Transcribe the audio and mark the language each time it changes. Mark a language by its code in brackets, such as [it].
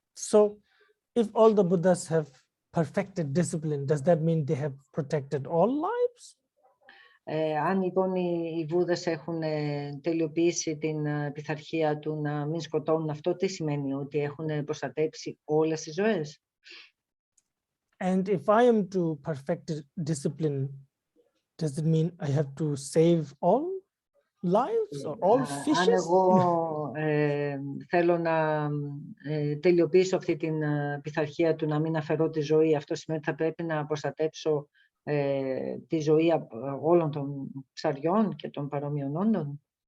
[en] So if all the Buddhas have perfected discipline, does that mean they have protected all lives? [el] Αν λοιπόν οι Βούδες έχουν τελειοποιήσει την πειθαρχία του να μην σκοτώνουν, αυτό τι σημαίνει? Ότι έχουν προστατέψει όλες τις ζωές? [en] And if I am to perfect discipline, does it mean I have to save all lives or all fishes? [el] Αν εγώ θέλω να τελειοποιήσω αυτή την πειθαρχία του να μην αφαιρώ τη ζωή, αυτό σημαίνει ότι θα πρέπει να προστατέψω τη ζωή όλων των ψαριών και των παρόμοιων όντων?